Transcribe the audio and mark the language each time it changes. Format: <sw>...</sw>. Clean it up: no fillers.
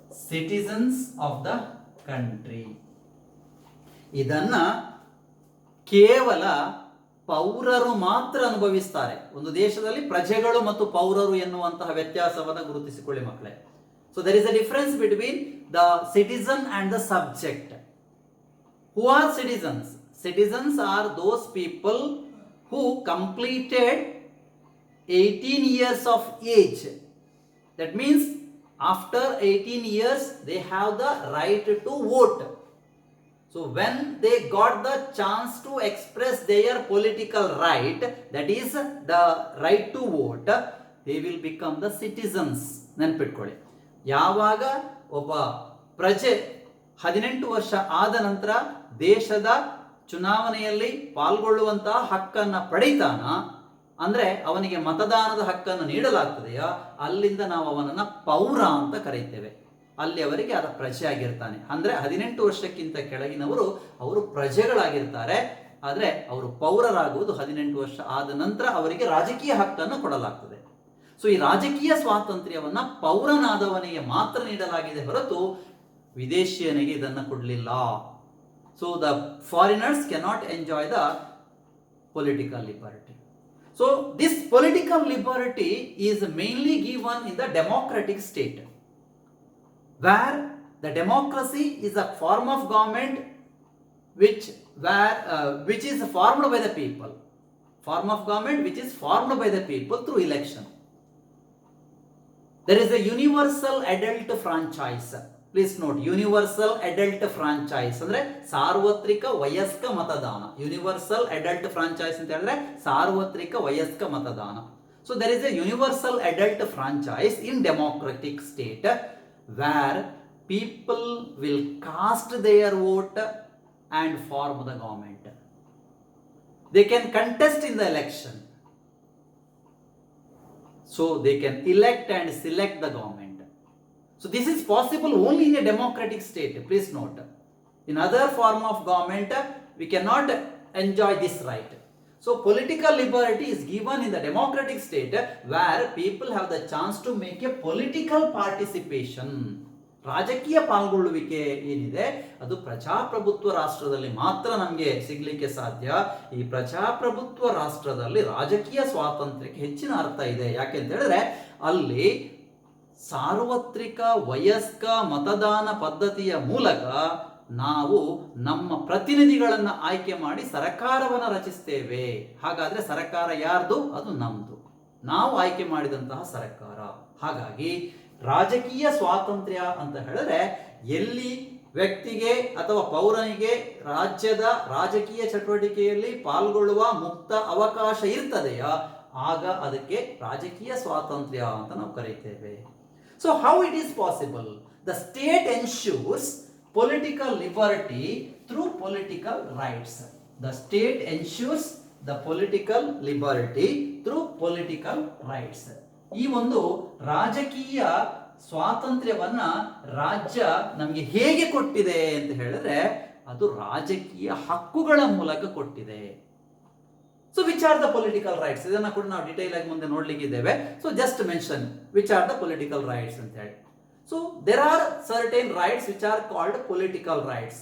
<en>Citizens of the country.</en> <kn>ಇದನ್ನ ಕೇವಲ ಪೌರರು ಮಾತ್ರ ಅನುಭವಿಸ್ತಾರೆ. ಒಂದು ದೇಶದಲ್ಲಿ ಪ್ರಜೆಗಳು ಮತ್ತು ಪೌರರು ಎನ್ನುವಂತಹ ವ್ಯತ್ಯಾಸವನ್ನು ಗುರುತಿಸಿಕೊಳ್ಳಿ ಮಕ್ಕಳೇ.</kn> <en>So there is a difference between the citizen and the subject. Who are citizens? Citizens are those people who completed 18 years of age. That means after 18 years they have the right to vote. So when they got the chance to express their political right, that is the right to vote, they will become the citizens.</en> <kn>ನೆನಪಿಟ್ಕೊಳ್ಳಿ, ಯಾವಾಗ ಒಬ್ಬ ಪ್ರಜೆ 18 ವರ್ಷ ಆದ ನಂತರ ದೇಶದ ಚುನಾವಣೆಯಲ್ಲಿ ಪಾಲ್ಗೊಳ್ಳುವಂತಹ ಹಕ್ಕನ್ನು ಪಡೀತಾನ, ಅಂದ್ರೆ ಅವನಿಗೆ ಮತದಾನದ ಹಕ್ಕನ್ನು ನೀಡಲಾಗ್ತದೆಯಾ, ಅಲ್ಲಿಂದ ನಾವು ಅವನನ್ನ ಪೌರ ಅಂತ ಕರೀತೇವೆ. ಅಲ್ಲಿ ಅವರಿಗೆ ಆದ ಪ್ರಜೆ ಆಗಿರ್ತಾನೆ. ಅಂದ್ರೆ 18 ವರ್ಷಕ್ಕಿಂತ ಕೆಳಗಿನವರು ಅವರು ಪ್ರಜೆಗಳಾಗಿರ್ತಾರೆ. ಆದರೆ ಅವರು ಪೌರರಾಗುವುದು 18 ವರ್ಷ ಆದ ನಂತರ ಅವರಿಗೆ ರಾಜಕೀಯ ಹಕ್ಕನ್ನು ಕೊಡಲಾಗ್ತದೆ. ಸೊ ಈ ರಾಜಕೀಯ ಸ್ವಾತಂತ್ರ್ಯವನ್ನ ಪೌರನಾದವನಿಗೆ ಮಾತ್ರ ನೀಡಲಾಗಿದೆ ಹೊರತು ವಿದೇಶಿಯನಿಗೆ ಇದನ್ನು ಕೊಡಲಿಲ್ಲ.</kn> <en>So the foreigners cannot enjoy the political liberty. So this political liberty is mainly given in the democratic state, where the democracy is a form of government which is formed by the people, form of government which is formed by the people through election. There is a universal adult franchise. Please note, universal adult franchise</en> <kn>ಅಂದ್ರೆ ಸಾರ್ವತ್ರಿಕ ವಯಸ್ಕ ಮತದಾನ. Universal adult franchise ಅಂತ ಹೇಳಿದ್ರೆ ಸಾರ್ವತ್ರಿಕ ವಯಸ್ಕ ಮತದಾನ.</kn> <en>So there is a universal adult franchise in democratic state where people will cast their vote and form the government. They can contest in the election. So they can elect and select the government. So this is possible only in a democratic state. Please note. In other form of government, we cannot enjoy this right. So political liberty is given in the democratic state where people have the chance to make a political participation.</en> <kn>ರಾಜಕೀಯ ಪಾಲ್ಗೊಳ್ಳುವಿಕೆ ಏನಿದೆ ಅದು ಪ್ರಜಾಪ್ರಭುತ್ವ ರಾಷ್ಟ್ರದಲ್ಲಿ ಮಾತ್ರ ನಮಗೆ ಸಿಗ್ಲಿಕ್ಕೆ ಸಾಧ್ಯ. ಈ ಪ್ರಜಾಪ್ರಭುತ್ವ ರಾಷ್ಟ್ರದಲ್ಲಿ ರಾಜಕೀಯ ಸ್ವಾತಂತ್ರ್ಯಕ್ಕೆ ಹೆಚ್ಚಿನ ಅರ್ಥ ಇದೆ. ಯಾಕೆಂತ ಹೇಳಿದ್ರೆ ಅಲ್ಲಿ ಸಾರ್ವತ್ರಿಕ ವಯಸ್ಕ ಮತದಾನ ಪದ್ಧತಿಯ ಮೂಲಕ ನಾವು ನಮ್ಮ ಪ್ರತಿನಿಧಿಗಳನ್ನ ಆಯ್ಕೆ ಮಾಡಿ ಸರ್ಕಾರವನ್ನು ರಚಿಸ್ತೇವೆ. ಹಾಗಾದ್ರೆ ಸರ್ಕಾರ ಯಾರ್ದು? ಅದು ನಮ್ದು, ನಾವು ಆಯ್ಕೆ ಮಾಡಿದಂತಹ ಸರ್ಕಾರ. ಹಾಗಾಗಿ ರಾಜಕೀಯ ಸ್ವಾತಂತ್ರ್ಯ ಅಂತ ಹೇಳಿದ್ರೆ ಎಲ್ಲಿ ವ್ಯಕ್ತಿಗೆ ಅಥವಾ ಪೌರನಿಗೆ ರಾಜ್ಯದ ರಾಜಕೀಯ ಚಟುವಟಿಕೆಯಲ್ಲಿ ಪಾಲ್ಗೊಳ್ಳುವ ಮುಕ್ತ ಅವಕಾಶ ಇರ್ತದೆಯಾ ಆಗ ಅದಕ್ಕೆ ರಾಜಕೀಯ ಸ್ವಾತಂತ್ರ್ಯ ಅಂತ ನಾವು ಕರೀತೇವೆ.</kn> <en>So how it is possible? The state ensures political liberty through political rights. The state ensures the political liberty through political rights.</en> <kn>ಈ ಒಂದು ರಾಜಕೀಯ ಸ್ವಾತಂತ್ರ್ಯವನ್ನ ರಾಜ್ಯ ನಮಗೆ ಹೇಗೆ ಕೊಟ್ಟಿದೆ ಅಂತ ಹೇಳಿದ್ರೆ ಅದು ರಾಜಕೀಯ ಹಕ್ಕುಗಳ ಮೂಲಕ ಕೊಟ್ಟಿದೆ.</kn> <en>So which are the political rights?</en> <kn>ಇದನ್ನ ಕೂಡ ನಾವು ಡೀಟೇಲ್ ಆಗಿ ಮುಂದೆ ನೋಡ್ಲಿಕ್ಕಿದ್ದೇವೆ.</kn> <en>so just mention which are the political rights</en> <kn>ಅಂತ ಹೇಳಿ.</kn> <en>So there are certain rights which are called political rights.</en>